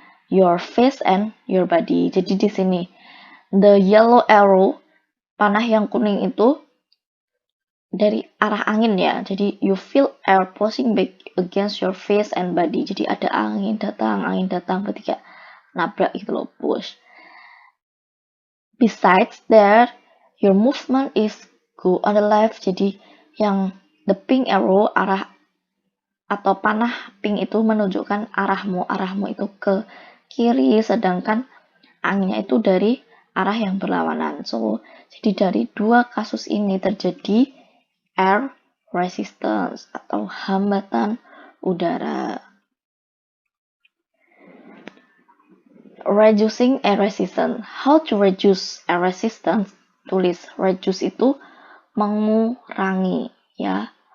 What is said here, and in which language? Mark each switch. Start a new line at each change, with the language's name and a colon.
English: Your face and your body.
Indonesian: Jadi di sini
English: the yellow arrow,
Indonesian: panah yang kuning itu dari arah angin ya. Jadi
English: you feel air pushing back against your face and body.
Indonesian: Jadi ada angin datang berarti kayak nabrak gitu loh, push.
English: Besides that, your movement is go on the left.
Indonesian: Jadi yang
English: the pink arrow,
Indonesian: arah atau panah pink itu menunjukkan arahmu itu ke kiri, sedangkan anginnya itu dari arah yang berlawanan. So, jadi dari dua kasus ini terjadi air resistance atau hambatan udara.
English: Reducing air resistance. How to reduce air resistance?
Indonesian: Tulis reduce itu mengurangi ya.